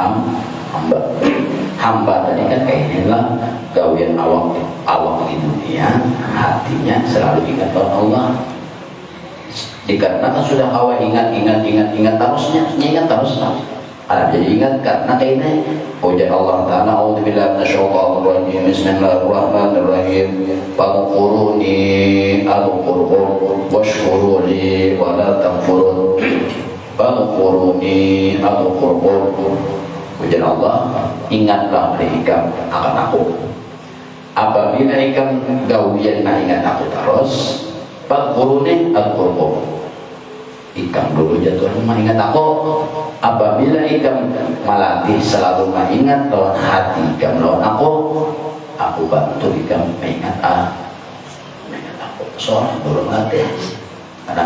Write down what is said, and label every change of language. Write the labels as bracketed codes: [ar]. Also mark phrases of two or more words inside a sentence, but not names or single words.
[bjn] hamba tadi kan kayak inilah gawian awak di dunia hatinya selalu ingat pada Allah dikarenakan sudah awal ingat terusnya ingat terus ada jadi ingat karena kayak ini ujar Allah Ta'ala [ar] أعوذ بالله من الشيطان الرجيم بسم الله الرحمن الرحيم فاذكروني أذكركم واشكروا لي ولا تكفرون فاذكروني أذكركم [bjn] ujar Allah ingatlah ikam akan aku apabila ikam gawian ingat aku terus [ar] فاذكروني أذكركم [bjn] ikam dulu jatuh mengingat aku apabila ikam melatih selalu mengingat lawan hati ikam lawan aku bantu ikam mengingat aku soalnya belum melatih ada